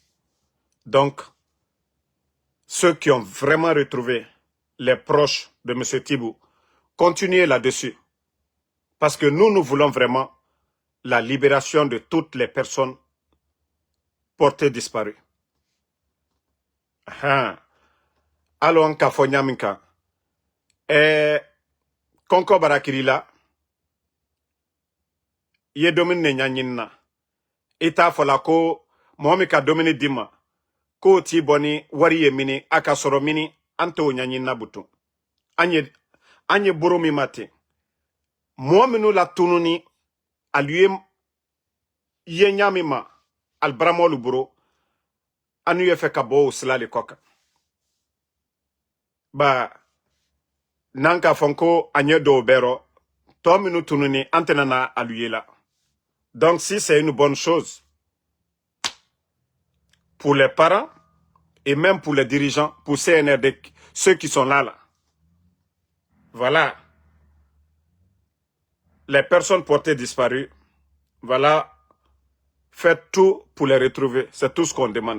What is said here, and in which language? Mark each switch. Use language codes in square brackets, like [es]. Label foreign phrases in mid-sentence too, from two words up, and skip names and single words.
[fr] Donc, ceux qui ont vraiment retrouvé les proches de M. Tibou, continuez là-dessus. Parce que nous voulons vraiment la libération de toutes les personnes portées disparues. [man] Alors, en Kafonyaminka, Konko Barakirila, ye domine nyanyinna. Ita fola ko Mohamika domine dima. Ko ti boni wari ye mini akasoro mini anto nyanyinna butu. Anye boromi mate. Mohaminu la tununi aluye ye nyamima albramolu buro anu ye fe kabo usilali koka. Ba nanka fonko anye do bero to minu tununi antenana aluye la. [fr] Donc si c'est une bonne chose pour les parents et même pour les dirigeants, pour CNRD, ceux qui sont là. Voilà. Les personnes portées disparues, voilà, faites tout pour les retrouver. C'est tout ce qu'on demande.